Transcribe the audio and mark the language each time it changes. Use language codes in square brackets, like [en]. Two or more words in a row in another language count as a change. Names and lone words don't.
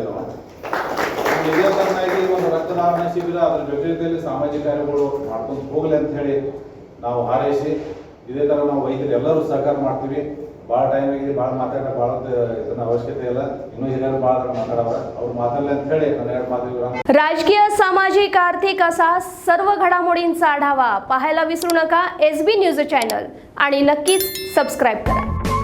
[kn] ನಾವು ಇದೇ ಥರನಾಗಿ ಒಂದು ರಕ್ತದಾನ ಶಿಬಿರ ಅದರ ಜೊತೆಯಲ್ಲಿ ಸಾಮಾಜಿಕ ಕಾರ್ಯಗಳು ಮಾಡ್ಕೊಂಡು ಹೋಗಲಿ ಅಂತ ಹೇಳಿ ನಾವು ಹಾರೈಸಿ ಇದೇ ಥರ ನಾವು ವೈದ್ಯರು ಎಲ್ಲರೂ ಸಹಕಾರ ಮಾಡ್ತೀವಿ. ಭಾಳ ಟೈಮ್ ಆಗಿದೆ, ಭಾಳ ಮಾತಾಡೋ ಭಾಳ ಇದನ್ನ ಅವಶ್ಯಕತೆ ಇಲ್ಲ. ಇನ್ನೂ ಹಿರಿಯರು ಭಾಳ ಮಾತಾಡೋರ, ಅವ್ರು ಮಾತಾಡಲಿ ಅಂತ ಹೇಳಿ ನಾನು 2 ಮಾತು. [mr] राजकीय, सामाजिक, आर्थिक असा सर्व घडामोडींचा आढावा पाहायला विसरू नका SB न्यूज चॅनल आणि नक्कीच सबस्क्राईब करा.